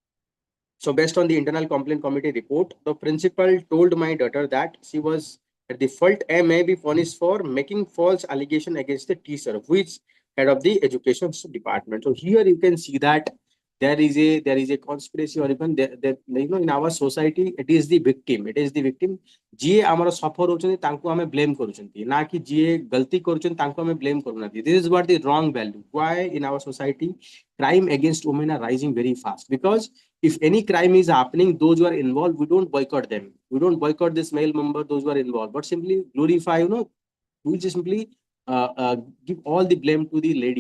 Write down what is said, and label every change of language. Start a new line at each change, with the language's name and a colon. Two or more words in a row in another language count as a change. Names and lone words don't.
English: So based on the internal complaint committee report, the principal told my daughter that she was at the fault and may be punished for making false allegation against the teacher, who is head of the education department. So here you can see that there is a conspiracy, or even in our society it is the victim. It is the victim.
Odia: ଯିଏ ଆମର ସଫର ହଉଛନ୍ତି ତାଙ୍କୁ ଆମେ ବ୍ଲେମ୍ କରୁଛନ୍ତି, ନା କି ଯିଏ ଗଲତି କରୁଛନ୍ତି ତାଙ୍କୁ ଆମେ ବ୍ଲେମ୍ କରୁନାହାନ୍ତି.
English: This is what the wrong value. Why in our society crime against women are rising very fast? Because if any crime is happening, those who are involved, we don't boycott them. We don't boycott this male member, those who are involved, but simply glorify, we just simply give all the blame to the lady.